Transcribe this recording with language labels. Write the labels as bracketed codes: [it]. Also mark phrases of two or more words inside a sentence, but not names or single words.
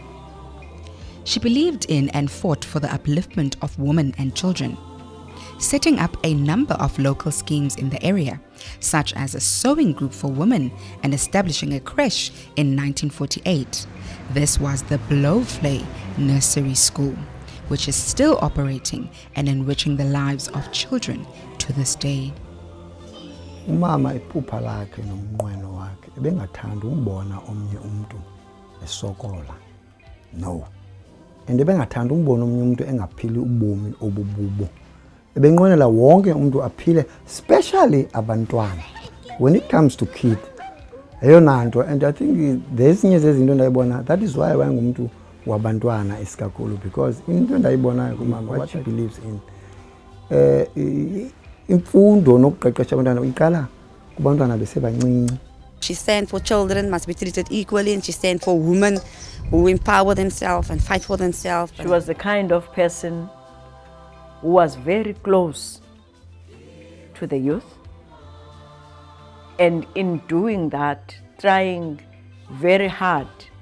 [en] She believed in and fought for the upliftment of women and children, setting up a number of local schemes in the area, such as a sewing group for women and establishing a creche in 1948. This was the Blowflay Nursery School, which is still operating and enriching the lives of children to this day. [xh] Umama iphupha lakhe nomnqweno wakhe ebengathanda umbona omnye umuntu esokola. [en] No. [xh] And ebengathanda umbona omnye umuntu engaphili ubomi obububo. Ebenqwenela wonke umuntu aphile, especially abantwana. [en] When it comes to kid, [xh] eyona nto, [en] and I think [xh] thezinye zezinto ndayibona, [en] that is why [xh] wayengumuntu wabantwana isikakhulu, because into ndayibonayo kumama [en] what she believes in [xh] imfundo nokuqeqesha abantwana iqala kubantwana besebancinci. [en] She stands for children must be treated equally, and she stands for women who empower themselves and fight for themselves. She was the kind of person who was very close to the youth, and in doing that, trying very hard.